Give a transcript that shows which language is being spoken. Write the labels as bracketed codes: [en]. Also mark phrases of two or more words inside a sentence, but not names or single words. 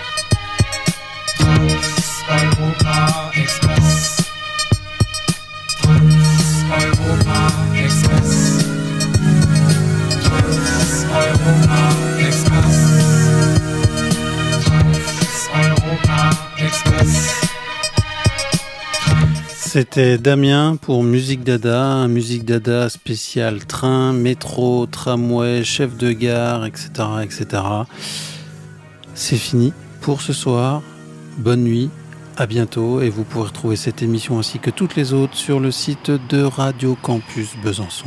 [fr] Trans-Europa Express. Trans-Europa Express. Trans-Europa Express. Trans-Europa Express. C'était Damien pour Musique Dada, un Musique Dada spécial train, métro, tramway, chef de gare, etc., etc. C'est fini pour ce soir. Bonne nuit, à bientôt, et vous pourrez retrouver cette émission ainsi que toutes les autres sur le site de Radio Campus Besançon.